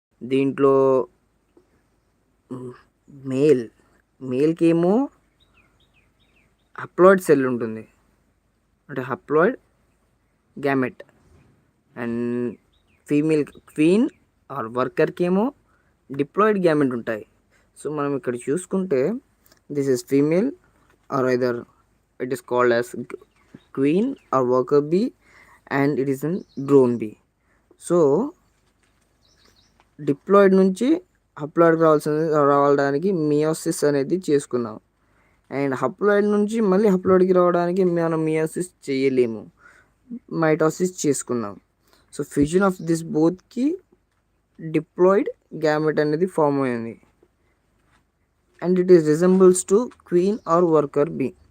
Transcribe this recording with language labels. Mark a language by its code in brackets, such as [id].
[te] దీంట్లో మేల్ మేల్కి ఏమో హప్లాయిడ్ సెల్ ఉంటుంది, అంటే హప్లాయిడ్ gamete. And female queen or వర్కర్కి ఏమో డిప్లాయిడ్ గ్యామెట్ ఉంటాయి. సో మనం ఇక్కడ చూసుకుంటే [en] This is female or either it is called as queen or worker bee and it is an drone bee. [te] So diploid నుంచి హప్లాయిడ్కి రావడానికి మియోసిస్ అనేది చేసుకున్నాం. అండ్ హప్లాయిడ్ నుంచి మళ్ళీ హప్లాయిడ్కి రావడానికి మనం మియోసిస్ చేయలేము, మైటోసిస్ చేసుకున్నాం. [en] so fusion of this బోత్కి [te] diploid gamete అనేది ఫామ్ అయింది [en] And it is resembles to queen or worker bee.